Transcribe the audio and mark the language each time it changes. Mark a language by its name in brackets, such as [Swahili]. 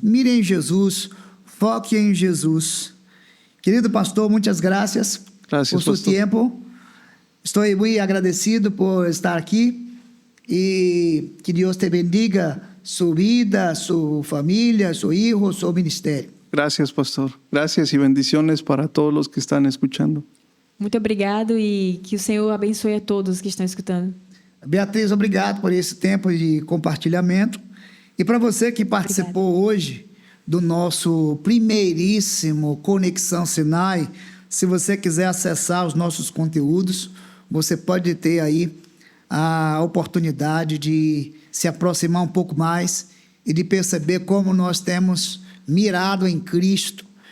[Portuguese] Mire em Jesus, foque em Jesus. Querido pastor, muitas graças [Spanish] Gracias, [Portuguese] por seu [Spanish] pastor. [Portuguese] tempo. Estou muito agradecido por estar aqui e que Deus te bendiga sua vida, sua família, seu filho, seu ministério. [Spanish] Gracias, pastor. Gracias y bendiciones para todos los que están escuchando. [Portuguese] Muito obrigado e que o Senhor abençoe a todos que estão escutando. Beatriz, obrigado por esse tempo de compartilhamento. E para você que participou hoje do nosso primeiríssimo Conexão Sinai, se você quiser acessar os nossos conteúdos, você pode ter aí a oportunidade de se aproximar um pouco mais e de perceber como nós temos mirado em Cristo.